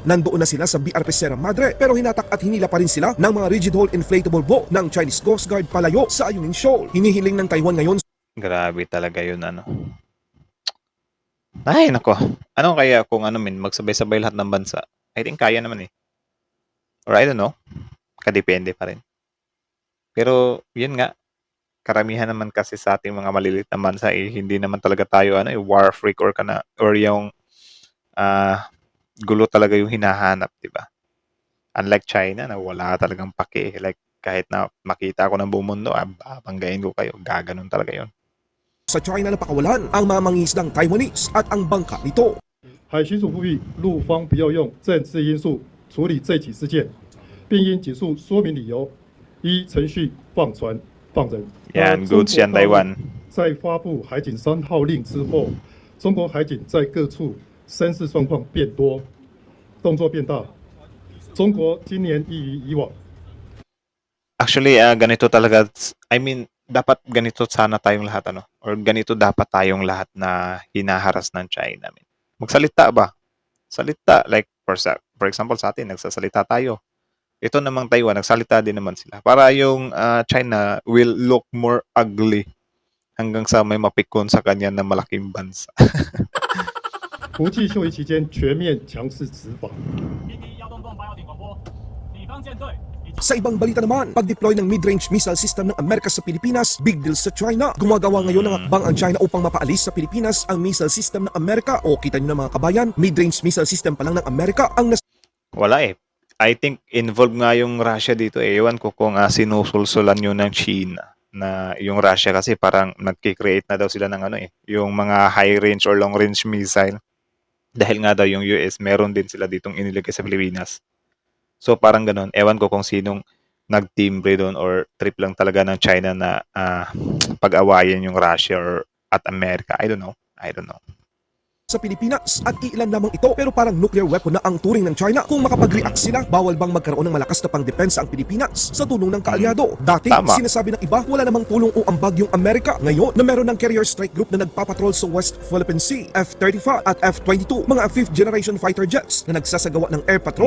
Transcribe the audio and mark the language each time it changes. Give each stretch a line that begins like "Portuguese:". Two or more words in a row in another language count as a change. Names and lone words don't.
Filipino: Nandoon na sila sa BRP Sierra Madre, pero hinatak at hinila pa rin sila ng mga
English: rigid hull inflatable boat
Filipino: ng Chinese Coast Guard palayo sa Ayungin Shoal. Hinihiling ng Taiwan ngayon Grabe talaga yun Ay, nako. Ano kaya kung magsabay-sabay lahat ng bansa?
English: I think
Filipino: kaya naman eh.
English: Or I don't know.
Filipino: Kadepende pa rin. Pero, yun nga. Karamihan naman kasi sa ating mga maliliit na bansa hindi naman talaga tayo
English: war freak
Filipino: or yung gulo talaga yung hinahanap, 'di ba? Unlike China na wala talagang pake, like kahit na makita ko ng buong mundo, babanggain ko kayo, gaganon talaga yon. sa China na pakawalan ang mga mangingisdang Taiwanese at ang bangka nito.
Chinese: 海巡署呼吁陆方不要用政治因素处理这起事件，并应紧速说明理由，依程序放船放人。
Filipino: Yan, goods yan, Taiwan.
Chinese: 在发布海警3号令之后，中国海警在各处声势状况变多，动作变大。中国今年异于以往。
Filipino: Actually, ganito talaga.
English: I mean,
Filipino: dapat ganito sana tayong lahat, or ganito dapat tayong lahat na hinaharas ng China. Magsalita ba? Salita.
English: Like, for example,
Filipino: sa atin, nagsasalita tayo. Ito namang Taiwan, nagsalita din naman sila. Para yung China
English: will look more ugly
Filipino: hanggang sa may mapikon sa kanya na malaking bansa.
Chinese: 国际秀仪期间全面强势执法。
Filipino: Sa ibang balita naman, pag-deploy ng
English: mid-range missile system
Filipino: ng Amerika sa Pilipinas, big deal sa China. Gumagawa ngayon ng hakbang ang China upang mapaalis sa Pilipinas ang
English: missile system
Filipino: ng Amerika. O kita nyo na mga kabayan,
English: mid-range missile system
Filipino: pa lang ng Amerika ang Wala eh.
English: I think
Filipino: involved nga yung Russia dito eh. Ewan ko kung sinusulsulan yun ng China. na yung Russia kasi parang nagki-create na daw sila ng ano eh, yung mga
English: high range or long range missile.
Filipino: Dahil nga daw yung US meron din sila ditong iniligay sa Pilipinas. So parang ganun, ewan ko kung sinong nagtimbre doon or trip lang talaga ng China na pag-awayan yung Russia or at America.
English: I don't know.
Filipino: sa Pilipinas at iilan lamang ito pero parang nuclear weapon na ang turing ng China. Kung makapag-react sila, bawal bang magkaroon ng malakas na pangdepensa ang Pilipinas sa tulong ng kaalyado? Dati, Tama. sinasabi ng iba, wala namang tulong o ambag yung Amerika. Ngayon, na meron ng
English: carrier strike group
Filipino: na nagpapatrol sa West Philippine Sea, F-35 at F-22, mga
English: 5th generation fighter jets
Filipino: na nagsasagawa ng
English: air patrol